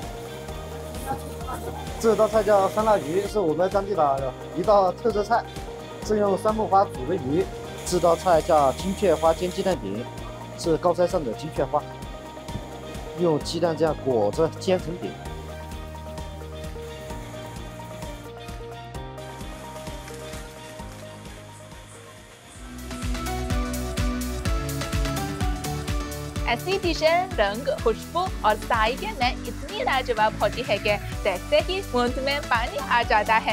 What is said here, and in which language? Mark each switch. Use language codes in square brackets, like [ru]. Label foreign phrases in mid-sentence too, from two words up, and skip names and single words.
[zh] 这道菜叫酸辣鱼，是我们当地的一道特色菜，是用酸木花煮的鱼。这道菜叫金雀花煎鸡蛋饼，是高山上的金雀花，用鸡蛋这样裹着煎成饼。 [ur] ایسی ڈشیں رنگ، خوشبو اور ذائقے میں اتنی لاجواب ہوتی ہے کہ دیکھتے ہی منہ میں پانی آ جاتا ہے.